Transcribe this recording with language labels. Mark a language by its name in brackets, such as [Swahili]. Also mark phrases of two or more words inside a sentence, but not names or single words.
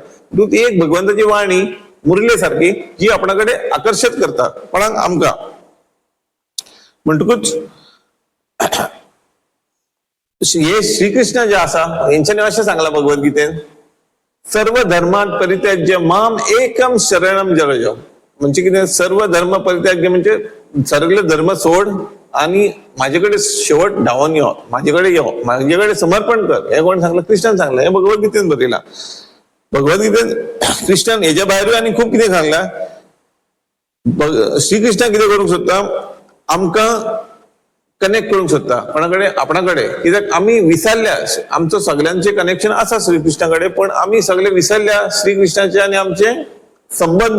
[Konkani] ती एक भगवंताची वाणी मुरले सारखी जी आपणाकडे आकर्षित करता कोणाक आमकां. म्हणटकूच हे श्रीकृष्ण जे आसा हेंच्यांनी अशें सांगलां भगवद्गीतेन, [Sanskrit] सर्व धर्मात परित्याज्य माम एकम शरणम व्रज. [Konkani] म्हणजे कितें, [Sanskrit] सर्व धर्म परित्याज्य [Konkani] म्हणजे सगळे धर्म सोड आणि माझ्याकडे शेवट धावून यो, माझ्याकडे यो, माझ्याकडे समर्पण कर. हे कोण सांगलं? कृष्णान सांगलं. हे भगवद्गीतेन बरयलां. भगवद्गीतेन कृष्णान हेच्या भायर आनी खूब कितें सांगलां. श्रीकृष्ण कितें करूंक सोदता, आमकां कनेक्ट करूंक सोदता कोणाकडे, आपणाकडे. कित्याक आमी विसरल्या, आमचो सगळ्यांचे कनेक्शन आसा श्रीकृष्णाकडे, पण आमी सगळे विसरल्या श्रीकृष्णाचे आनी आमचे संबंध.